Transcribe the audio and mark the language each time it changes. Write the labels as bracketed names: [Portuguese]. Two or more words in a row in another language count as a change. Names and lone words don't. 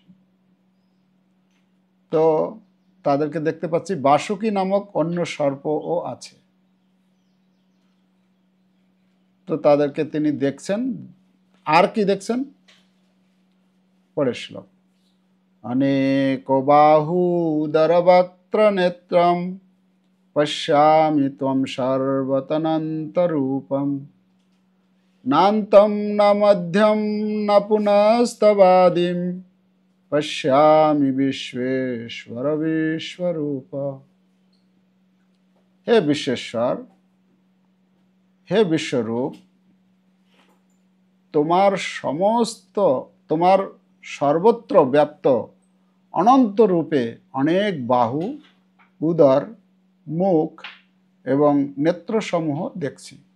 [Bangla] তো তাদেরকে দেখতে পাচ্ছি। বাসুকী নামক অন্য সর্পও আছে। তো তাদেরকে তিনি দেখছেন। আর কি দেখছেন? পরের শ্লোক। [Sanskrit] অনেক বাহুদরবক্ত্র নেত্রম পশ্যামি ত্বম সর্বতনন্তরূপম নান্তম ন মধ্যম ন পুনস্তবাদিম পশ্যামি বিশ্বেশ্বর বিশ্বরূপ। [Bangla] হে বিশ্বেশ্বর, হে বিশ্বরূপ, তোমার সর্বত্র ব্যাপ্ত অনন্ত রূপে অনেক বাহু, উদর, মুখ এবং নেত্রসমূহ দেখছি।